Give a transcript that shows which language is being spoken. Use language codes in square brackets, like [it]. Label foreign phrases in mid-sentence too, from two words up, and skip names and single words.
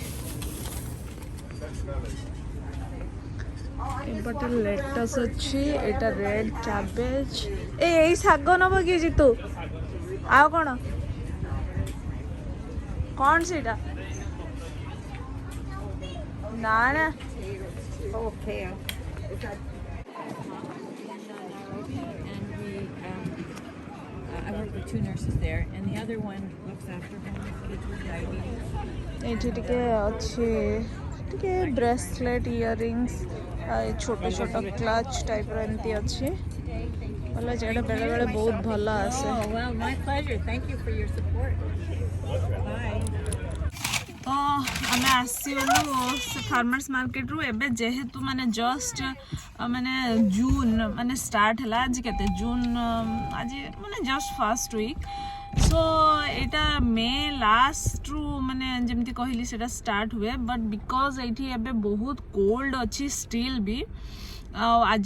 [or] ଏପଟେ ଲେଟସ୍ ଅଛି ଏଇଟା [en] red cabbage [or] ଏଇ ଶାଗ ନେବ କି ଜିତୁ ଆଉ କ'ଣ କ'ଣ ସେଇଟା ନା ନା [en] Okay. I work with 2 nurses there, and the other one looks after homeless kids with diabetes. [or] ଏଇଠି ଟିକେ ଅଛି ଟିକେ [en] bracelet earrings [or] ଛୋଟ ଛୋଟ କ୍ଲଚ୍ ଟାଇପ୍ର ଏମିତି ଅଛି ଭଲ ଅଛି ଏଇଟା ବେଳେବେଳେ ବହୁତ ଭଲ ଆସେ [en] Oh, well, my pleasure. Thank you for your support. Bye. [or] ତ ଆମେ ଆସିଗଲୁ ସେ ଫାର୍ମର୍ସ ମାର୍କେଟରୁ ଏବେ ଯେହେତୁ ମାନେ ଜଷ୍ଟ ମାନେ ଜୁନ୍ ମାନେ ଷ୍ଟାର୍ଟ ହେଲା ଆଜି କେତେ ଜୁନ୍ ଆଜି ମାନେ [en] just first week so [or] ଏଇଟା ମେ ଲାଷ୍ଟରୁ ମାନେ ଯେମିତି କହିଲି ସେଇଟା ଷ୍ଟାର୍ଟ ହୁଏ [en] but because [or] ଏଇଠି ଏବେ ବହୁତ କୋଲ୍ଡ ଅଛି ଷ୍ଟିଲ୍ ବି ଆଉ ଆଜି